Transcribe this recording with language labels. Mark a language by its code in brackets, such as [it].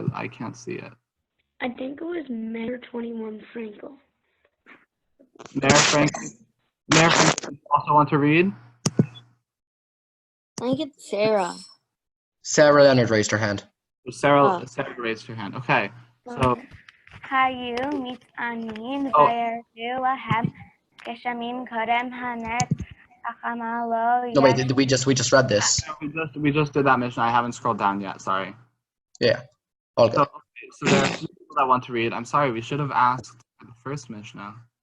[en] I can't see it. I think it was Mayor 21 Frankel. Mayor Frankel also want to read? I think it's Sarah. Sarah Leonard raised her hand. Sarah raised her hand. Okay. So [he] היו מתענים וירדו להם גשמים קודם הנת החמה לא [en] No, wait, we just read this. We just did that mission. I haven't scrolled down yet. Sorry. Yeah. All good. So there are two people that want to read. I'm sorry. We should have asked for the first Mishnah.